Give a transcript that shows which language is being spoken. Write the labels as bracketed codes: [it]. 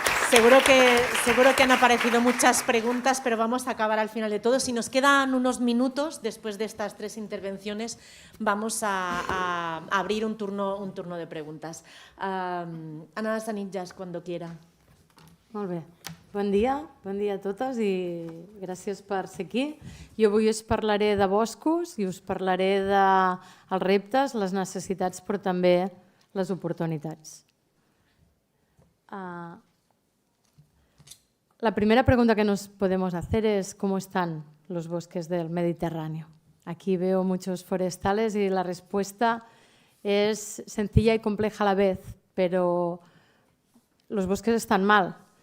[es] Seguro que han aparecido muchas preguntas, pero vamos a acabar al final de todo. Si nos quedan unos minutos después de estas 3 intervenciones, vamos a abrir un turno de preguntes. Anna Sanitjas, cuando quiera. [ca] Molt bé. Bon dia a totes i gràcies per ser aquí. Jo avui us parlaré de boscos i us parlaré dels reptes, les necessitats, però també les oportunitats. [es] La primera pregunta que nos podemos hacer es ¿cómo están los bosques del Mediterráneo? Aquí veo muchos forestales y la respuesta es sencilla y compleja a la vez, pero los bosques están mal.